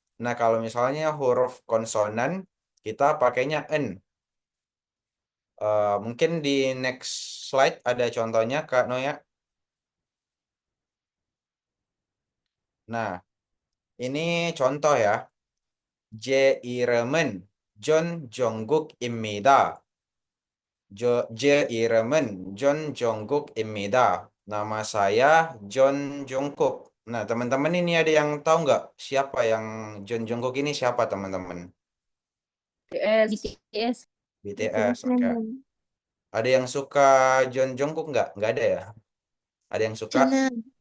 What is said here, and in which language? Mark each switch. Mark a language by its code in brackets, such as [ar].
[id] Nah, kalau misalnya huruf konsonan, kita pakainya en. Mungkin di next slide ada contohnya, Kak Noya. Nah, ini contoh ya. J iremen. [ko] 존 정국입니다. 제 이름은 존 정국입니다. [id] Nama saya John Jungkook. Nah, teman-teman ini ada yang tahu nggak siapa yang John Jungkook ini siapa, teman-teman? BTS. BTS. BTS, oke. [en] member. [id] Ada yang suka John Jungkook nggak? Nggak ada ya? Ada yang suka? Jangan.